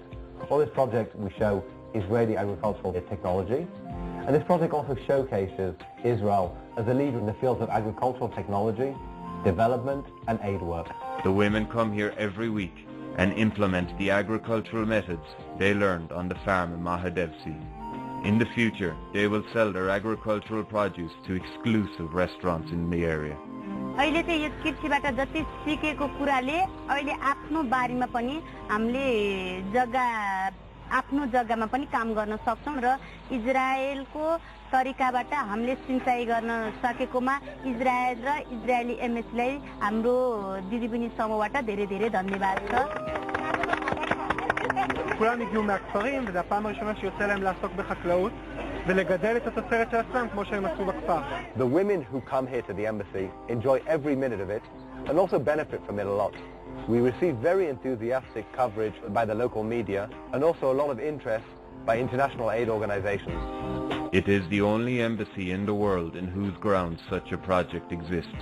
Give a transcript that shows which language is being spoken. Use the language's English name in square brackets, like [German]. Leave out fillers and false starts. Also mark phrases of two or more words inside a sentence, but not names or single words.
[English] All this project we show Israeli agricultural technology, and this project also showcases Israel as a leader in the fields of agricultural technology, development and aid work. The women come here every week and implement the agricultural methods they learned on the farm in Mahadevsi. In the future, they will sell their agricultural produce to exclusive restaurants in the area. [Nepali] अहिले चाहिँ यस कृषिबाट जति सिकेको कुराले अहिले आफ्नो बारीमा पनि हामीले आफ्नो जग्गामा पनि काम गर्न सक्छौं र इजरायलको तरिकाबाट हामीले सिंचाइ गर्न सकेकोमा इजरायल र इजरायली एमएसलाई हाम्रो दिदीबहिनी समूहबाट धेरै धेरै धन्यवाद छ. [Hebrew] כולם הגיעו מהכפרים, וזו הפעם הראשונה שיוצא להם לעסוק בחקלאות ולגדל את התוצרת של עצמם כמו שהם עשו בכפר. [English] The women who come here to the embassy enjoy every minute of it and also benefit from it a lot. We receive very enthusiastic coverage by the local media and also a lot of interest by international aid organizations. It is the only embassy in the world in whose grounds such a project exists.